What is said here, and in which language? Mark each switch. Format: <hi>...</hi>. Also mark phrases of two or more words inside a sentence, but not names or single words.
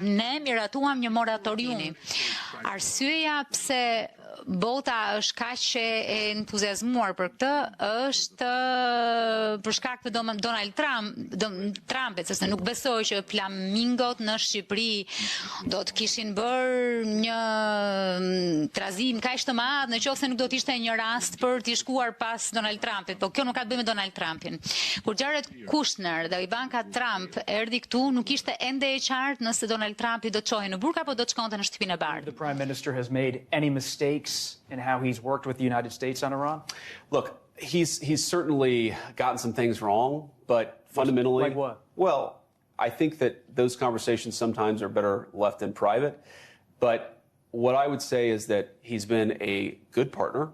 <sq>Ne miratuam një moratorium. Arsyeja pse bota është kaq e entuziazmuar për këtë është për shkak të Donald Trumpit, sepse nuk besoj që flamingot në Shqipëri do të kishin bërë një trazim kaq të madh nëse nuk do të ishte një rast për t'i shkuar pas Donald Trumpit. Po kjo nuk ka të bëjë me Donald Trumpin. Kur Jared Kushner dhe Ivanka Trump erdhi këtu, nuk ishte ende e qartë nëse Donald Trumpi do të çohej në burg apo do të shkonte në shtëpinë e bardhë.</sq> <en>The Prime Minister has made any mistakes in how he's worked with the United States on Iran? Look, he's certainly gotten some things wrong, but fundamentally, like what? Well, I think that those conversations sometimes are better left in private. But what I would say is that he's been a good partner.</en>